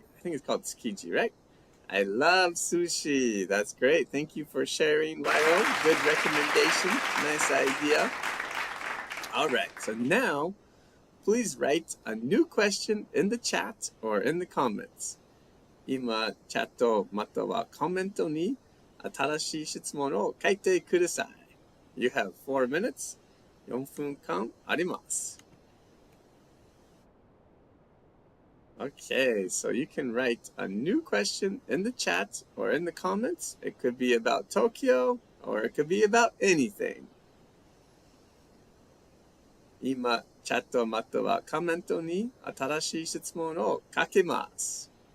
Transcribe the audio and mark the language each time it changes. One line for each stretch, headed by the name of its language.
English: I think it's called tsukiji, right? I love sushi. That's great. Thank you for sharing, YO. Good recommendation. Nice idea. All right, so now, please write a new question in the chat or in the comments.
Japanese: 今、チャットまたはコメントに新しい質問を書いてください。
English: You have 4 minutes.
Japanese: 4分間あります。
English: Okay, so you can write a new question in the chat or in the comments. It could be about Tokyo or it could be about anything.
Japanese: 今、チャットまたはコメントに新しい質問を書けます。